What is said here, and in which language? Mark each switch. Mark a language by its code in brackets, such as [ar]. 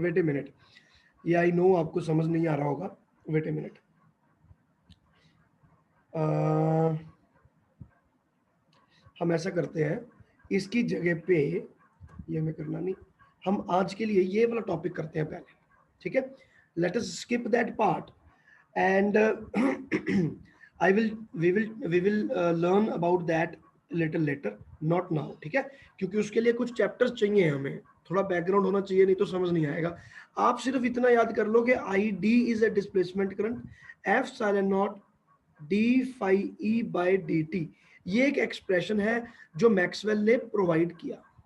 [en] wait a minute, [hi] ये [en] I know [hi] आपको समझ नहीं आ रहा होगा, वेट ए मिनट। हम ऐसा करते हैं, इसकी जगह पे, ये हमें करना नहीं, हम आज के लिए ये वाला टॉपिक करते हैं पहले, ठीक है। [en] let us skip that part, and I will we will learn about that little later, not now, [hi] ठीक है, क्योंकि उसके लिए कुछ चैप्टर्स चाहिए हमें, थोड़ा बैकग्राउंड होना चाहिए, नहीं तो समझ नहीं आएगा। आप सिर्फ इतना याद कर लो कि [en] I D is a displacement current, [hi] F silent not D phi E bye D T, ये एक एक्सप्रेशन है जो मैक्सवेल ने प्रोवाइड किया।